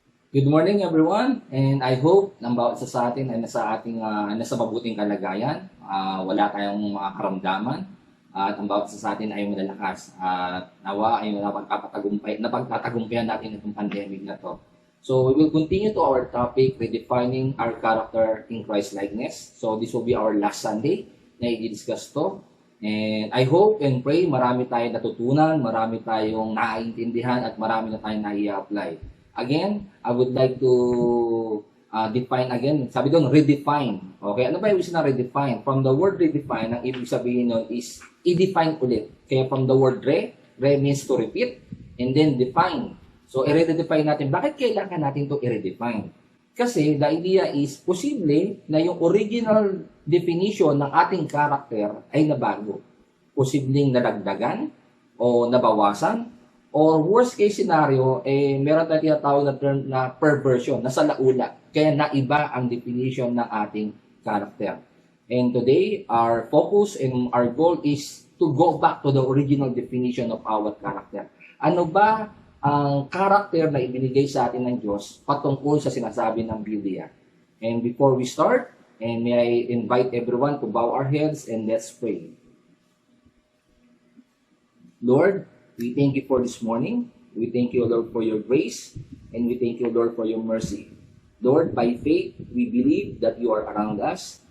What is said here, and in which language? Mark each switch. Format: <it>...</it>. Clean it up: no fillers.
<en>Good morning everyone, and I hope</en> <tl>ng bawat isa sa atin ay nasa mabuting kalagayan, wala tayong mga karamdaman, at ang bawat isa sa atin ay malalakas at nawa ay napagtatagumpayan natin itong pandemic na to.</tl> <en>So we will continue to our topic, redefining our character in Christ-likeness. So this will be our last Sunday</en> <tl>na i-discuss to.</tl> <en>And I hope and pray</en> <tl>marami tayong natutunan, marami tayong naiintindihan at marami na tayong nai-apply.</tl> <en>Again, I would like to define again.</en> <tl>Sabi doon,</tl> <en>redefine.</en> <tl>Okay, ano ba yung isa na redefine?</tl> <en>From the word redefine,</en> <tl>ang ibig sabihin nun is i-define ulit.</tl> <en>Kaya from the word re means to repeat, and then define.</en> <tl>So, i-redefine natin. Bakit kailangan natin to i-redefine? Kasi the idea is, posible na yung original definition ng ating character ay nabago. Posibleng nadagdagan o nabawasan.</tl> <en>Or worst case scenario,</en> <tl>meron tayong tinatawag na term na perversion, nasa laula. Kaya naiba ang definition ng ating character.</tl> <en>And today, our focus and our goal is to go back to the original definition of our character.</en> <tl>Ano ba ang character na ibinigay sa atin ng Diyos patungkol sa sinasabi ng Biblia?</tl> <en>And before we start, and may I invite everyone to bow our heads and let's pray. Lord, we thank you for this morning. We thank you, Lord, for your grace. And we thank you, Lord, for your mercy. Lord, by faith, we believe that you are around us.</en>